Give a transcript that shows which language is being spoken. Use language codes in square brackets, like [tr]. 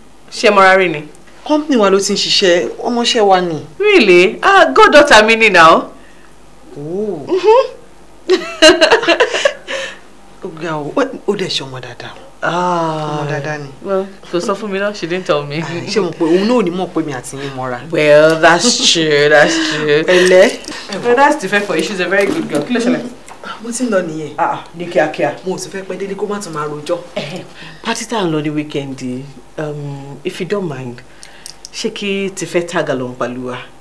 [yo] Ṣé Morari ni? Company wa ló ti ń ṣiṣẹ́, ọmọọṣẹ́ wa ni. [en] Really? Goddaughter [yo] mi ni [en] now. Oh. [yo] Ó dẹ̀ ṣe ọmọ dáadáa. Ọmọ dáadáa ni. Well, kò sọ fún mi náà, [en] she didn't tell me. [yo] Ṣé mo pé òun náà ò ní mọ̀ pé mi àti yín mọ́ra? [en] Well, that's true, that's true. [yo] Pẹ̀lẹ́. [en] Well, that's Tife for you, she's a very good girl. [yo] Kí ló ṣẹlẹ̀? Mo ti ń lọ nìyẹn. Ní kíákíá. Mo sì fẹ́ pẹ́ délé kó má tún máa rojọ́. Party tá à ń lọ ní weekend, [en] if you don't mind, [yo] ṣé kí Tife [en] tag along [yo] pẹ̀lú wa?